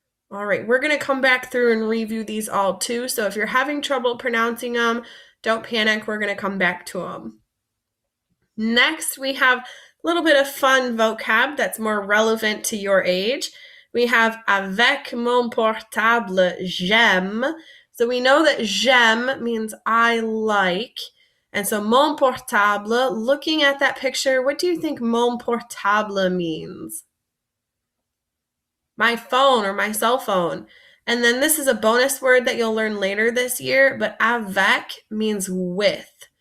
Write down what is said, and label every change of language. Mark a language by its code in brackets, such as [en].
[en] All right, we're going to come back through and review these all too. So if you're having trouble pronouncing them, don't panic. We're going to come back to them. Next, we have a little bit of fun vocab that's more relevant to your age. [fr] We have avec mon portable, j'aime. [en] So we know that j'aime means I like. And so [fr] mon portable, [en] looking at that picture, what do you think mon portable means? My phone or my cell phone. And then this is a bonus word that you'll learn later this year, but avec means with.